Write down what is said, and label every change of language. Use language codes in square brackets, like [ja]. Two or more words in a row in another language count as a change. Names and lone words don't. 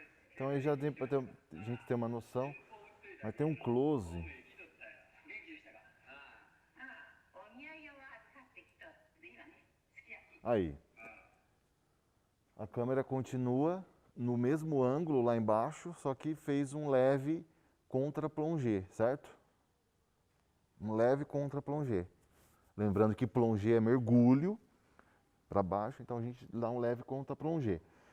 [pt] Então aí já tem, a gente tem uma noção, mas tem um close. [ja] 元気でしたか？ああ、お土産を預かってきたって今ね、すき焼き。 [pt] Aí. A câmera continua no mesmo ângulo lá embaixo, só que fez um leve contra-plongé, certo? Um leve contra-plongé. Lembrando que plongé é mergulho para baixo, então a gente dá um leve contra-plongé.